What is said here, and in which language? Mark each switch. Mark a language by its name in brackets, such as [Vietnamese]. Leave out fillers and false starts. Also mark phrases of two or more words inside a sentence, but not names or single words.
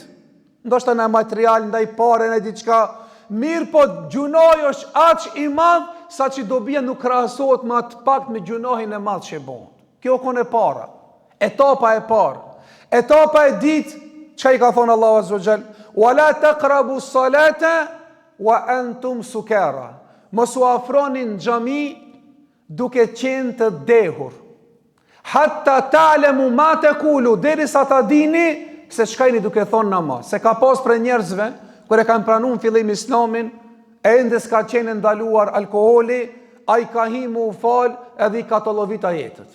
[Albanian] Ndoshta në material, ndaj pare, në diçka, mirë po gjunoj është aq i madh sa që dobia nuk krahasohet me atë pak me gjunohin e madh që bën. Kjo kon e para. Etapa e parë. Etapa e dytë, çka i ka thonë Allahu [Arabic] عز وجل, ولا تقربوا الصلاة وأنتم سكارى. [Albanian] Mos u afroni në xhami duke qenë të dehur. [Arabic] حتى تعلموا ما تقولون, [Albanian] derisa ta dini se çkajni duke thonë namaz. Se ka pas për njerëzve kur e kanë pranuar në fillim Islamin, ende s'ka qenë ndaluar alkooli, ai ka himu u fal edhe i ka të llovit ajetet.